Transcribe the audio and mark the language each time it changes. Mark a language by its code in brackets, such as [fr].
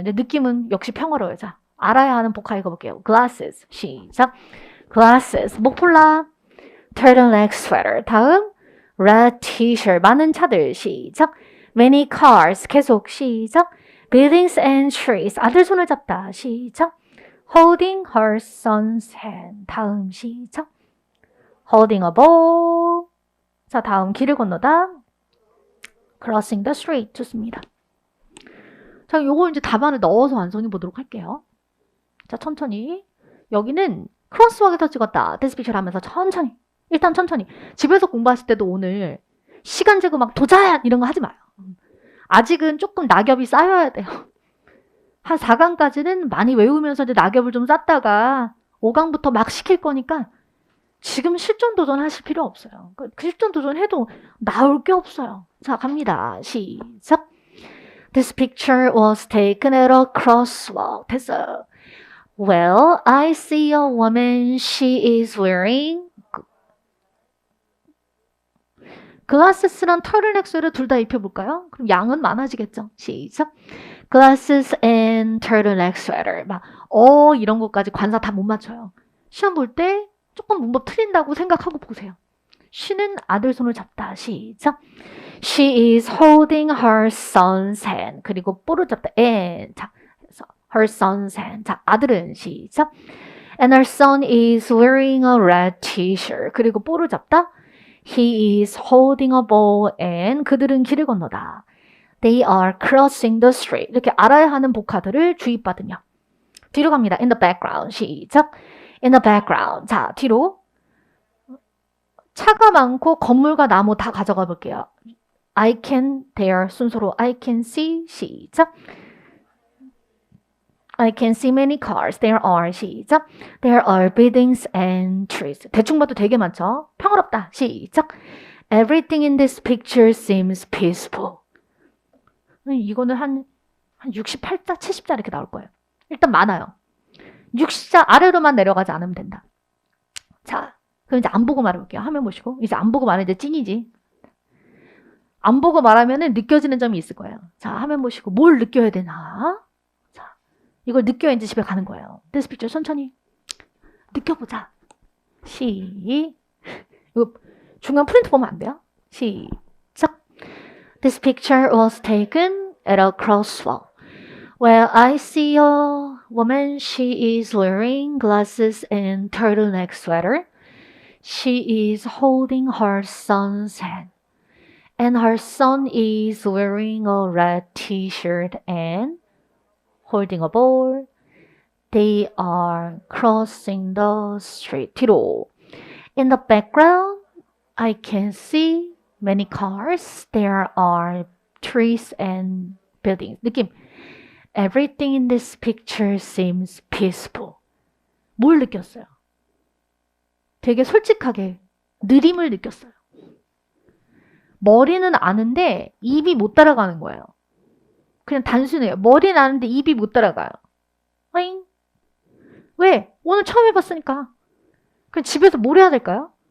[ko] 이제 느낌은 역시 평화로워요. 자, 알아야 하는 복화 읽어볼게요. [en] glasses, [ko] 시작. glasses, 목폴라. [en] turtleneck sweater. [ko] 다음, [en] red t-shirt, [ko] 많은 차들, 시작. [en] many cars, [ko] 계속, 시작. [en] buildings and trees, [ko] 아들 손을 잡다, 시작. [en] holding her son's hand, [ko] 다음, 시작. [en] holding a ball. [ko] 자, 다음, 길을 건너다. [en] crossing the street, [ko] 좋습니다. 자, 요거 이제 답안을 넣어서 완성해 보도록 할게요. 자, 천천히. 여기는 크로스워크에서 찍었다. [en] This picture [ko] 하면서 천천히. 일단 천천히. 집에서 공부하실 때도 오늘 시간 재고 막 도전 이런 거 하지 마요. 아직은 조금 낙엽이 쌓여야 돼요. 한 4강까지는 많이 외우면서 이제 낙엽을 좀 쌓다가 5강부터 막 시킬 거니까 지금 실전 도전하실 필요 없어요. 그 실전 도전해도 나올 게 없어요. 자, 갑니다. 시작. [en] This picture was taken at a crosswalk. [ko] 됐어요. [en] Well, I see a woman. She is wearing glasses랑 turtleneck sweater [ko] 둘 다 입혀볼까요? [en] 그럼 양은 많아지겠죠. 시작. Glasses and turtleneck sweater. [ko] 막 이런 것까지 관사 다 못 맞춰요. 시험 볼 때 조금 문법 틀린다고 생각하고 보세요. she는 아들 손을 잡다. 시작. [en] She is holding her son's hand. [ko] 그리고 볼을 잡다. and. 자, 그래서 [en] her son's hand. [ko] 자, 아들은 시작. [en] And her son is wearing a red t-shirt. [ko] 그리고 볼을 잡다. [en] He is holding a ball and [ko] 그들은 길을 건너다. [en] They are crossing the street. [ko] 이렇게 알아야 하는 복화들을 주입받으며 뒤로 갑니다. [en] In the background. [ko] 시작. [en] In the background. [ko] 자, 뒤로 차가 많고 건물과 나무 다 가져가 볼게요. [en] I can, there [ko] 순서로 [en] I can see. [ko] 시작. [en] I can see many cars. There are. [ko] 시작. [en] There are buildings and trees. [ko] 대충 봐도 되게 많죠? 평화롭다. 시작. [en] Everything in this picture seems peaceful. [ko] 이거는 한 68자, 70자 이렇게 나올 거예요. 일단 많아요. 60자 아래로만 내려가지 않으면 된다. 자, 그럼 이제 안 보고 말해볼게요. 화면 보시고. 이제 안 보고 말하면 이제 찐이지. 안 보고 말하면은 느껴지는 점이 있을 거예요. 자, 화면 보시고 뭘 느껴야 되나? 자, 이걸 느껴야 이제 집에 가는 거예요. [en] This picture [ko] 천천히 느껴보자. 이거 중간 프린트 보면 안 돼요? 시작. [en] This picture was taken at a crosswalk. Well, I see a woman. She is wearing glasses and turtleneck sweater. She is holding her son's hand. And her son is wearing a red t-shirt and holding a ball. They are crossing the street. [ko] 뒤로. [en] In the background, I can see many cars. There are trees and buildings. [ko] 느낌. [en] Everything in this picture seems peaceful. [ko] 뭘 느꼈어요? 되게 솔직하게 느림을 느꼈어요. 머리는 아는데 입이 못 따라가는 거예요. 그냥 단순해요. 머리는 아는데 입이 못 따라가요. 어잉? 왜? 오늘 처음 해봤으니까. 그럼 집에서 뭘 해야 될까요?